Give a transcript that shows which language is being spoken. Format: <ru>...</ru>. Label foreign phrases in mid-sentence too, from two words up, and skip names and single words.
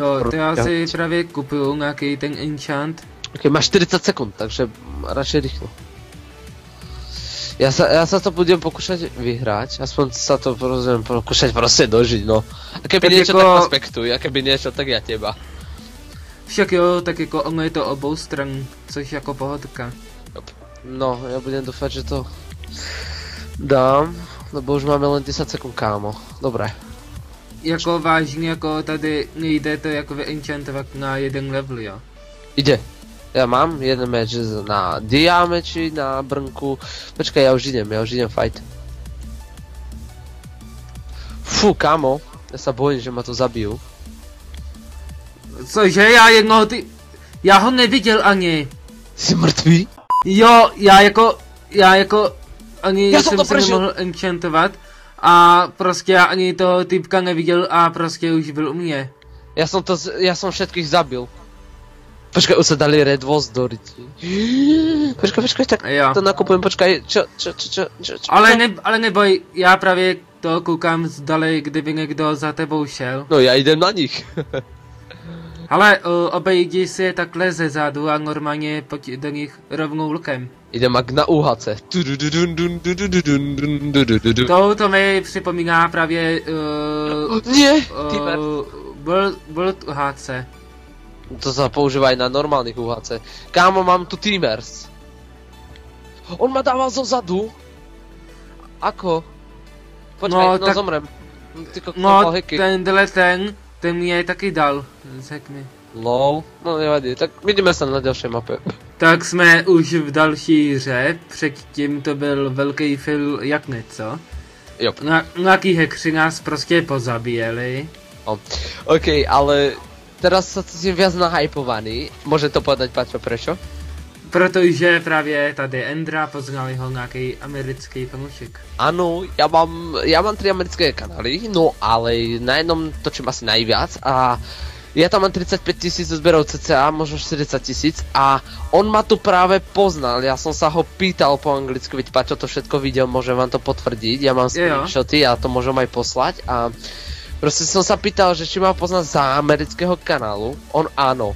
<cs>Jo, to ja si právě kupuju nějaký ten enchant.</cs> <sk>OK, máš 40 sekúnd, takže radšej rýchlo. Ja sa to budem pokúšať vyhrať, aspoň sa to pokúšať proste dožiť, no. A keby niečo, tak respektuj, a keby niečo, tak ja teba.</sk> <cs>Však jo, tak jako ono je to obou stran, což jako pohodka. No,</cs> <sk>ja budem dúfať, že to dám, lebo už máme len 10 sekúnd, kámo. Dobre.</sk> <cs>Jako vážně, jako tady nejde to jako vyenchantovat na jeden level, jo?</cs> <sk>Ide. Ja mám jeden meč na diameči, na brnku. Počkaj, ja už idem fight. Fú, kámo, ja sa bojím, že ma to zabijú.</sk> <cs>Cože, já ho neviděl ani. Jsi mrtvý? Jo, já jako ani Já jsem to jsem se nemohl enchantovat a prostě já ani toho typka neviděl a prostě už byl u mě.</cs> <sk>Ja som všetkých zabil. Počkaj, už sa dali Red Wolves do ryti. Počkaj, tak</sk> <cs>Jo.</cs> <sk>to nakupujem, počkaj, čo? Ale neboj,</sk> <cs>já právě to koukám zdali, kdyby někdo za tebou šel.</cs> <sk>No ja idem na nich.</sk> <cs>Ale obejdi si je takhle ze zádu a normálně pojď do nich rovnou lukem.</cs> <sk>Idem jak na UHC.</sk> <cs>To mi připomíná právě</cs> <sk>Nie, Teamer. World UHC. To sa používa aj na normálnych UHC. Kámo, mám tu Teamers. On ma dával zo zadu. Ako? Počkaj, no tak- zomrem. Ty No, heky.</sk> <cs>ten mě taky dal, řekni.</cs> <sk>Lol, no nevadí, tak vidíme sa na ďalšej mape.</sk> <cs>Tak jsme už v další hře, předtím to byl velký fail jak něco. Jo. Nějaký hekři nás prostě pozabíjeli. OK,</cs> <sk>ale teraz sa cítim viac nahypovaný. Môže to povedať Paťo prečo?</sk> <cs>Protože právě tady Endra poznali ho nějaký americký fanoušek.</cs> <sk>Áno, ja mám 3 americké kanály, no ale na jednom točím asi najviac a ja tam mám 35 000 zberov cca, možno 40 000 a on ma tu práve poznal, ja som sa ho pýtal po anglicky, veď Paťo to všetko videl, môžem vám to potvrdiť, ja mám screenshoty a to môžem aj poslať a proste som sa pýtal, že či ma pozná za amerického kanálu, on áno.</sk>